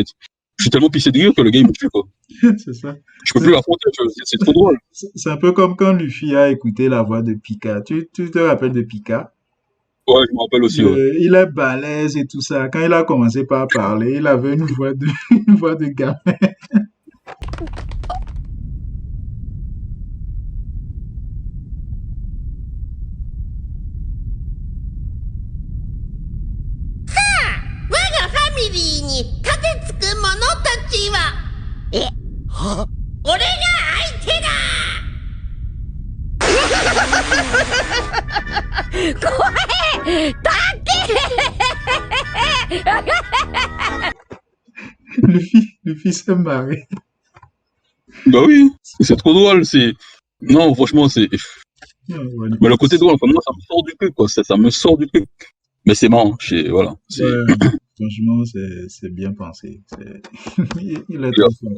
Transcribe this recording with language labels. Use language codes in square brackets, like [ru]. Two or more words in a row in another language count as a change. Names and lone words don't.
[fr] Je suis tellement pissé de rire que le gars, il me tue, quoi. C'est ça. Je peux plus l'affronter, tu vois, c'est trop drôle. C'est un peu comme quand Luffy a écouté la voix de Pika. Tu te rappelles de Pika? Ouais, je me rappelle aussi, ouais. Il est balèze et tout ça. Quand il a commencé par parler, il avait une voix de, une voix de gamin. [ja] 我がファミリーに盾つく者たちは、俺が相手だ。怖い、だって。 [fr] Luffy s'est marré. Bah oui, c'est trop drôle, non, franchement, mais le côté drôle, enfin, moi, ça me sort du truc, quoi, ça me sort du truc. Mais c'est marrant, voilà. Ouais, franchement, c'est bien pensé. Il est trop fort.